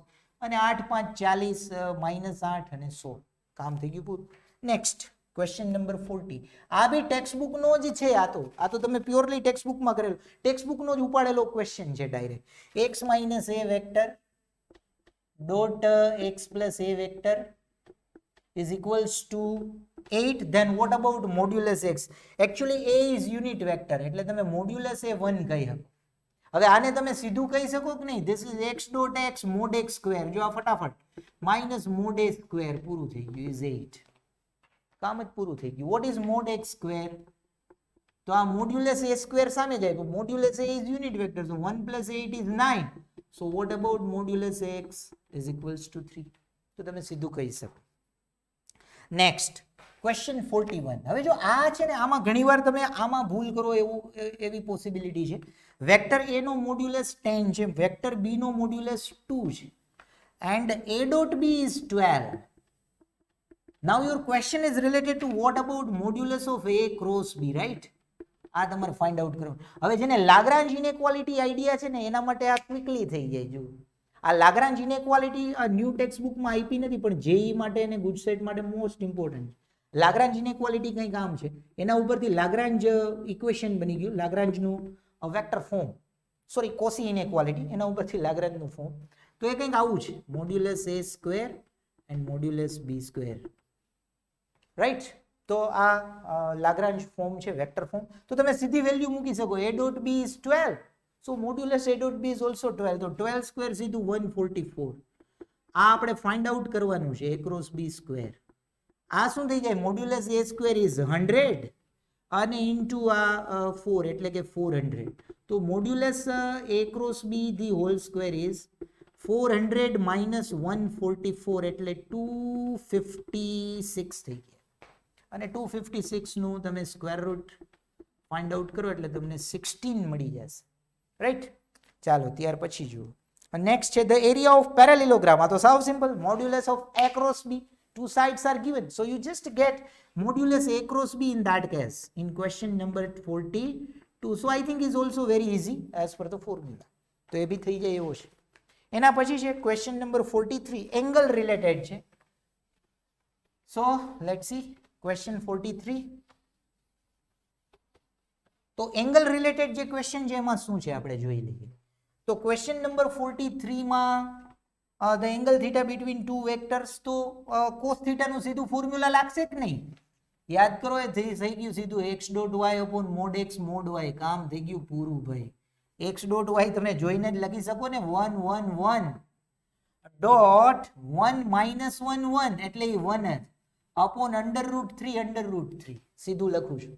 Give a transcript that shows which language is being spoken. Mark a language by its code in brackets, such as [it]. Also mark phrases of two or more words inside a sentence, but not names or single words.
[gu] અને 8 5 40 -8 અને 16, કામ થઈ ગયું પૂરું. [en] next question number [gu] 40. આ બી ટેક્સ્ટ નો જ છે. આ તો તમે પ્યોરલી ટેક્સ્ટ બુકમાં કરેલું, ટેક્સ્ટ બુકનો જ ઉપાડેલો ક્વેશ્ચન છે ડાયરેક્ટ. [en] x minus a vector dot x plus a vector is equals to 8. then what about modulus x? actually a is unit vector, [gu] એટલે તમે modulus a 1 કહી શકો. હવે આને તમે સીધું કહી શકો કે નહીં? [en] this is x dot x mod x square. [gu] જો આ ફટાફટ [en] minus mod a square, [gu] પૂરું થઈ ગયું, is 8. કામ જ પૂરું થઈ ગયું. [en] what is mod x square? [gu] તો આ [en] modulus a square [gu] સામે જાય, તો [en] modulus a is unit vector, so 1 plus 8 is 9. so what about modulus x is equals to 3? [gu] તો તમે સીધું કહી શકો. [en] next question [gu] 41. હવે જો આ છે ને, આમાં ઘણીવાર તમે આમાં ભૂલ કરો એવી પોસિબિલિટી છે. વેક્ટર a નો મોડ્યુલસ 10 છે, વેક્ટર b નો મોડ્યુલસ 2 છે, [en] and a dot b is 12. now your question is related to what about modulus of a cross b, right? [gu] આ તમારે [en] find out [gu] કરવાનું. હવે જેને લાગ્રાન્જ [en] inequality idea [gu] છે ને, એના માટે આ ક્વિકલી થઈ જાય. જો આ લાગ્રાન્જ ઇનઇક્વાલિટી આ ન્યૂ ટેક્સ્ટ બુકમાં આપી નથી, પણ જેઈ માટે અને ગુજસેટ માટે [en] most important. [gu] લાગ્રાન્જ ઇનઇક્વાલિટી કઈ કામ છે? એના ઉપરથી લાગ્રાન્જ ઇક્વેશન બની ગયું, લાગ્રાન્જનું [en] vector form, sorry Cauchy inequality, [gu] એના ઉપરથી લાગ્રાન્જનું ફોર્મ. તો એ કંઈક આવું છે, [en] modulus a square and modulus b square, right? [gu] તો આ લાગ્રાન્જ ફોર્મ છે, [en] vector form. [gu] તો તમે સીધી વેલ્યુ મૂકી શકો, [en] a dot b is 12, so modulus a dot b is also 12. [gu] તો 12 સ્ક્વેર સીધું 144. આ આપણે [en] find out [gu] કરવાનું છે [en] a cross b square. [gu] આ શું થઈ જાય? [en] modulus a square is 100 [gu] અને ઇન્ટુ આ 4 એટલે કે 400. તો [en] modulus a cross b the whole square is 400 minus 144 [gu] એટલે 256 થઈ ગયા. અને 256 નું તમે [en] square root find out [gu] કરો એટલે તમને 16 મળી જશે. રાઈટ? ચાલો ત્યાર પછી જુઓ. નેક્સ્ટ છે [en] the area of parallelogram. [gu] આ તો સાવ સિમ્પલ. [en] modulus of a cross b, two sides are given, so you just get modulus a cross b in that case in question number 42. So I think is also very easy as per the formula. [gu] તો એ બી થઈ જાય એવો છે. એના પછી છે [en] question number 43, angle related [gu] છે. [en] So let's see question 43. [gu] તો [en] angle related [gu] જે ક્વેશ્ચન છે એમાં શું છે આપણે જોઈ લઈએ. તો ક્વેશ્ચન નંબર 43 માં [en] the angle theta between two vectors, [gu] તો [en] cos theta [gu] નું સીધું ફોર્મ્યુલા લાગશે કે નહીં? યાદ કરો, એ થઈ ગયું સીધું [en] x dot y upon mod x mod y. [gu] કામ થઈ ગયું પૂરું ભાઈ. [en] x dot y [gu] તમે જોઈને જ લખી શકો ને, 1 1 1 ડોટ 1 માઇનસ 1 1 એટલે 1 જ upon √3 સીધું લખું છું.